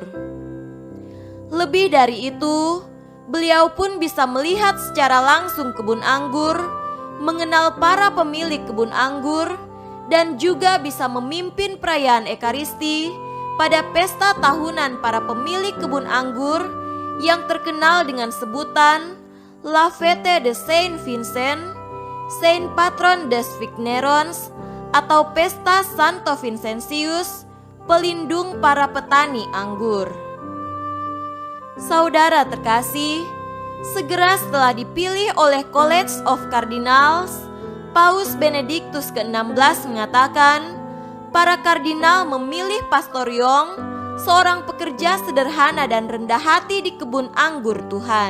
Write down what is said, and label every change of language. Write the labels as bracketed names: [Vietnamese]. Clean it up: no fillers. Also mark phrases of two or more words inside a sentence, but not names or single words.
[Indonesian] Lebih dari itu, beliau pun bisa melihat secara langsung kebun anggur, mengenal para pemilik kebun anggur, dan juga bisa memimpin perayaan Ekaristi pada pesta tahunan para pemilik kebun anggur yang terkenal dengan sebutan [French] La Fête de Saint Vincent, Saint Patron des Vignerons, [Indonesian] atau Pesta Santo Vincentius, pelindung para petani anggur. Saudara terkasih, segera setelah dipilih oleh College of Cardinals, Paus Benediktus ke-16 mengatakan, para kardinal memilih Pastor Yong, seorang pekerja sederhana dan rendah hati di kebun anggur Tuhan.